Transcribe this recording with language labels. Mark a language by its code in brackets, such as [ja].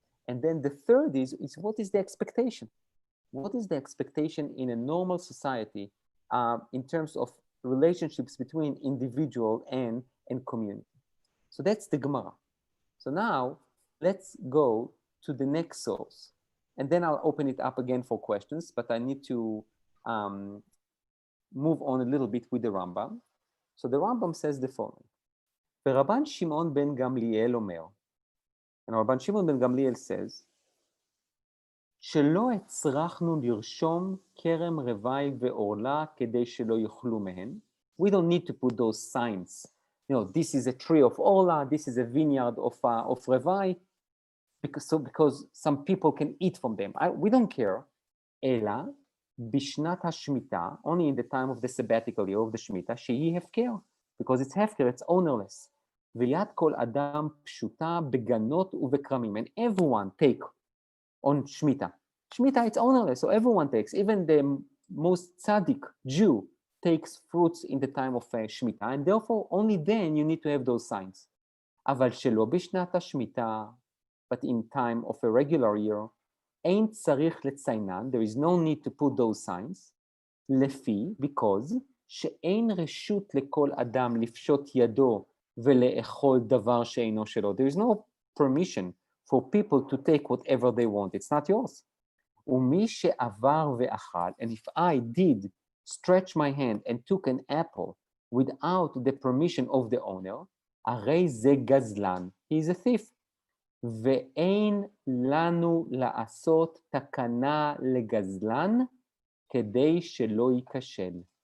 [en] And then the third is what is the expectation? What is the expectation in a normal society in terms of relationships between individual and community? So that's the Gemara. So now let's go to the next source. And then I'll open it up again for questions, but I need to move on a little bit with the Rambam. So the Rambam says the following. [he] ורבן שמעון בן גמליאל אומר, [en] and [he] רבן שמעון בן גמליאל says, שלא הצרכנו לרשום כרם רווי ועורלה כדי שלא יאכלו מהן. [en] We don't need to put those signs. You know, this is a tree of orla, this is a vineyard of רווי, because some people can eat from them. We don't care. [he] אלא בשנת השמיטה, [en] only in the time of the sabbatical year of the שמיטה, [he] שהיא הפקר. [en] Because it's hefker, it's ownerless. [he] ויד כל אדם פשוטה בגנות ובכרמים. [en] And everyone take on Shemitah. Shemitah, it's ownerless, so everyone takes. Even the most tzaddik Jew takes fruits in the time of Shemitah, and therefore only then you need to have those signs. [he] אבל שלא בשנת השמיטה, [en] but in time of a regular year, [he] אין צריך לציינן, [en] there is no need to put those signs, [he] לפי, [en] because, [he] שאין רשות לכל אדם לפשוט ידו ולאכול דבר שאינו שלו. [en] There is no permission for people to take whatever they want. It's not yours. [he] ומי שעבר ואכל, [en] and if I did stretch my hand and took an apple without the permission of the owner, [he] הרי זה גזלן. [en] He is a thief. [he] ואין לנו לעשות תקנה לגזלן כדי שלא ייכשל.